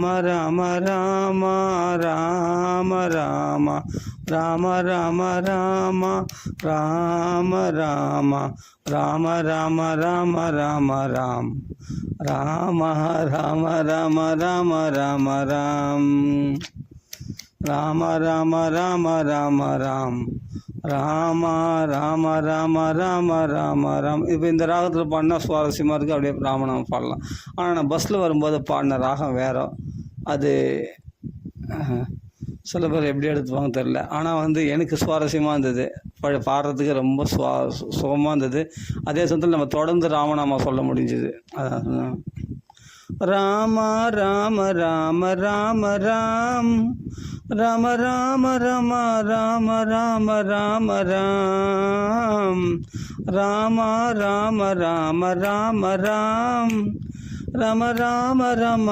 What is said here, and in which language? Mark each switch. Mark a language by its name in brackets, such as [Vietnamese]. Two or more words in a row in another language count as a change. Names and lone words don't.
[Tamil] ராம ராம ராம ராம ராம ராம ராம ராம ராம ராம ராம ராம ராம ராம் ராம ராம ராம ராம ராம ராம் ராம ராம ராம ராம ராம் ராம ராம ராம ராம ராம ராம். இப்போ இந்த ராகத்தில் பாடினா சுவாரஸ்யமாக இருக்குது, அப்படியே ராமநாமம் பாடலாம். ஆனால் நான் பஸ்ஸில் வரும்போது பாடின ராகம் வேறு. அது சில பேர் எப்படி எடுத்துப்பாங்க தெரில. ஆனால் வந்து எனக்கு சுவாரஸ்யமாக இருந்தது, பாடுறதுக்கு ரொம்ப சுகமாக இருந்தது. அதே சமயத்தில் நம்ம தொடர்ந்து ராமநாமா சொல்ல முடிஞ்சுது. அதான் ராம ராம ராம ராம ராம் ராம ராம ரம ராம ராம ராம ராம் ராம ராம ராம ராம ராம் ராம ராம ரம